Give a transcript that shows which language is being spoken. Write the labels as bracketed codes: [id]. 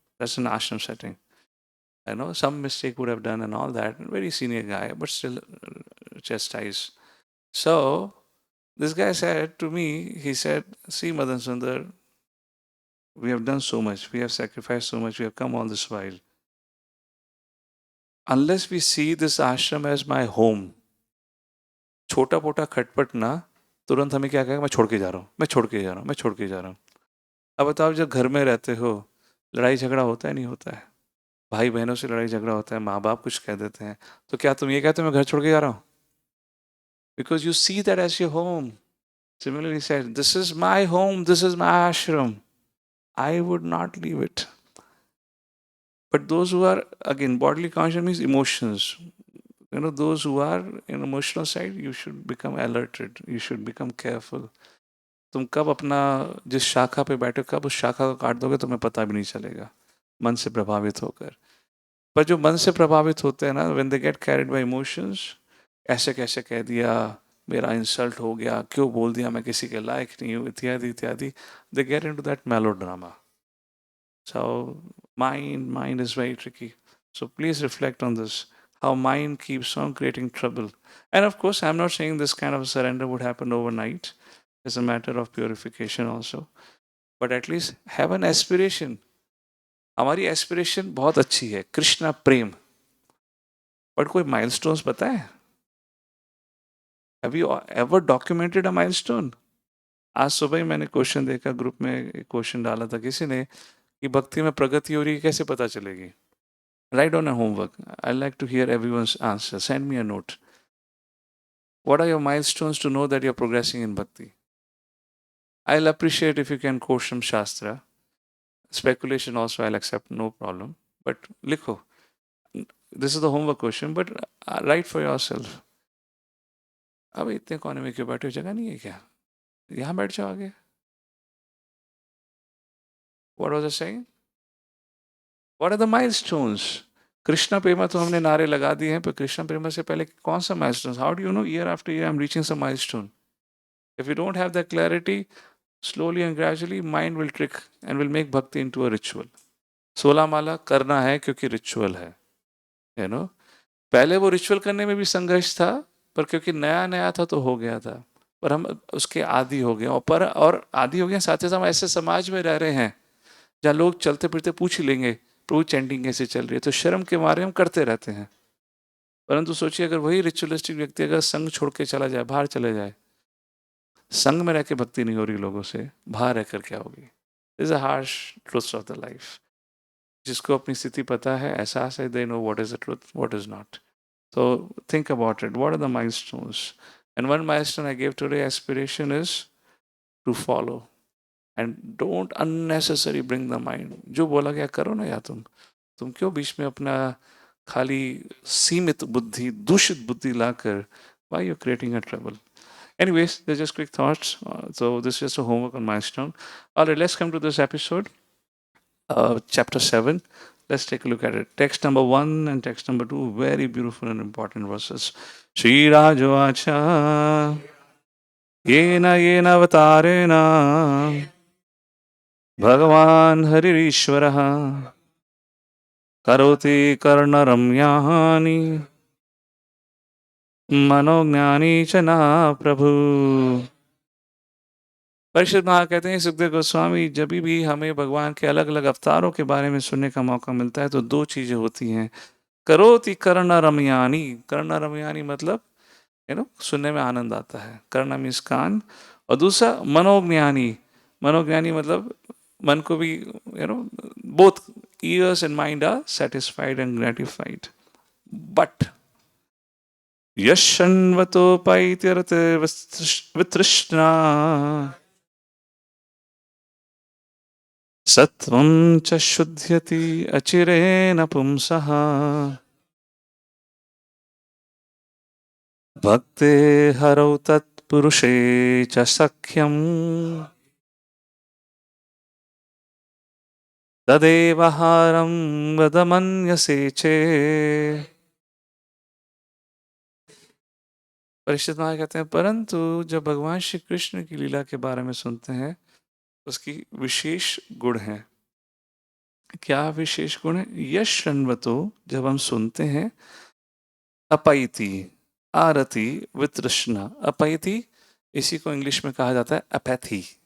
[en] That's an ashram setting. I know some mistake would have done and all that. Very senior guy, but still chastised. So this guy said to me, he said, "See, Madan Sundar, we have done so much. We have sacrificed so much. We have come all this while. Unless we see this ashram as my home, [hi] छोटा पोटा खटपट ना तुरंत हमें क्या कहेगा, मैं छोड़ के जा रहा हूँ, मैं छोड़ के जा रहा हूँ, मैं छोड़ के जा रहा हूँ." अब बताओ, जब घर में रहते हो, लड़ाई झगड़ा होता है नहीं होता है? भाई बहनों से लड़ाई झगड़ा होता है, माँ बाप कुछ कह देते हैं, तो क्या तुम ये कहते हो मैं घर छोड़ के जा रहा हूँ? [en] Because you see that as your home. Similarly said, this is my home, this is my ashram. I would not leave it. But those who are, again, bodily conscious means emotions. Those who are in emotional side, you should become alerted. You should become careful. [hi] तुम कब अपना जिस शाखा पे बैठे हो, कब उस शाखा को काट दोगे तुम्हें पता भी नहीं चलेगा, मन से प्रभावित होकर. पर जो मन से प्रभावित होते हैं ना, [en] when they get carried by emotions, [hi] ऐसे कैसे कह दिया, मेरा इंसल्ट हो गया, क्यों बोल दिया, मैं किसी के लायक नहीं हूँ, इत्यादि इत्यादि, [en] They get into that melodrama. So mind is very tricky. So please reflect on this, how mind keeps on creating trouble. And of course, I'm not saying this kind of surrender would happen overnight. It's a matter of purification also. But at least have an aspiration. [hi] हमारी aspiration बहुत अच्छी है, कृष्णा प्रेम, but कोई milestones पता है? [en] Have you ever documented a milestone? [hi] आज सुबह ही मैंने क्वेश्चन देखा, ग्रुप में एक क्वेश्चन डाला था किसी ने कि भक्ति में प्रगति हो रही है, कैसे पता चलेगी? [en] Write down a homework. I'd like to hear everyone's answer. Send me a note. What are your milestones to know that you're progressing in bhakti? I'll appreciate if you can quote some shastra. Speculation also I'll accept, no problem. But [hi] likho. [en] This is the homework question, but write for yourself. [hi] अब इतने कोने में क्यों बैठे हो, जगह नहीं है क्या? यहाँ बैठ जाओ आगे. [en] What was I saying? What are the milestones? [hi] Krishna प्रेमा तो हमने नारे लगा दिए हैं, पर कृष्णा प्रेमा से पहले कौन सा milestones? [en] How do you know year after year I'm reaching some milestone? If you don't have that clarity, slowly and gradually mind will trick and will make bhakti into a ritual. [hi] 16 माला करना है क्योंकि ritual है, पहले वो ritual करने में भी संघर्ष था, पर क्योंकि नया नया था तो हो गया था, पर हम उसके आदी हो गए, और आदी हो गए. साथ ही साथ हम ऐसे समाज में रह रहे हैं जहाँ लोग चलते फिरते पूछ ही लेंगे प्रभु चैंटिंग कैसे चल रही है, तो शर्म के मारे हम करते रहते हैं. परंतु सोचिए, अगर वही रिचुअलिस्टिक व्यक्ति अगर संघ छोड़ के चला जाए, बाहर चले जाए, संघ में रह के भक्ति नहीं हो रही लोगों से, बाहर रहकर क्या होगी? [en] Is a harsh truth of the life. [hi] जिसको अपनी स्थिति पता है, एहसास है, [en] They know what is the truth, what is not. So think about it. What are the milestones? And one milestone I gave today, aspiration, is to follow. And don't unnecessarily bring the mind. [hi] जो बोला गया करो ना यार, तुम क्यों बीच में अपना खाली सीमित बुद्धि, दूषित बुद्धि लाकर, [en] why you're creating a trouble? Anyways, they're just quick thoughts. So this is just a homework on milestone. All right, let's come to this episode. Chapter 7. Let's take a look at it. Text number 1 and text number 2, very beautiful and important verses. [sa] Shri Rajovacha येन येन अवतारेण भगवान् हरिरीश्वरः करोति कर्णरम्यानि मनोज्ञानी च न प्रभु। [hi] परीक्षित महाराज कहते हैं सुखदेव गोस्वामी, जब भी हमें भगवान के अलग अलग अवतारों के बारे में सुनने का मौका मिलता है तो दो चीजें होती हैं। करोति कर्ण रमयानी, कर्ण रमयानी मतलब सुनने में आनंद आता है, कर्ण मीन्स कान, और दूसरा मनोज्ञानी, मनोज्ञानी मतलब मन को भी [en] Both ears and mind are satisfied and gratified. [sa] But यशन्वतोपैतिरते वितृष्णा सत्वं च शुध्यति अचिरेण पुंसः भक्ते हरौ तत्पुरुषे च सख्यम् तदेव हारं वदमन्यसे चेत्। [hi] परीक्षित महाराज कहते हैं, परंतु जब भगवान श्री कृष्ण की लीला के बारे में सुनते हैं उसकी विशेष गुण है। क्या विशेष गुण है? यश शृण्वतो, जब हम सुनते हैं, अपैति आरति वितृष्णा, अपैति इसी को इंग्लिश में कहा जाता है अपैथी।